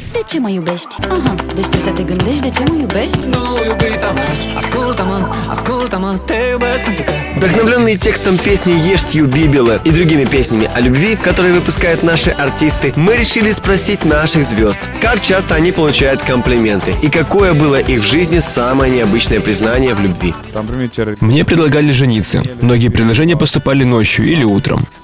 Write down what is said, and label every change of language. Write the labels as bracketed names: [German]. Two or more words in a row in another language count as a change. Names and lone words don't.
[Romanian] ce mă iubești? Aha, deci trebuie să te gândești de ce mă iubești? Nu, iubita mea, ascultă-mă, ascultă-mă, te iubesc pentru că... [Russian] Вдохновленные текстом песни «Ешь, Юби, Билла» и другими песнями о любви, которые выпускают наши артисты, мы решили спросить наших звезд, как часто они получают комплименты и какое было их в жизни самое необычное признание в любви. Мне предлагали жениться. Многие предложения поступали ночью или утром.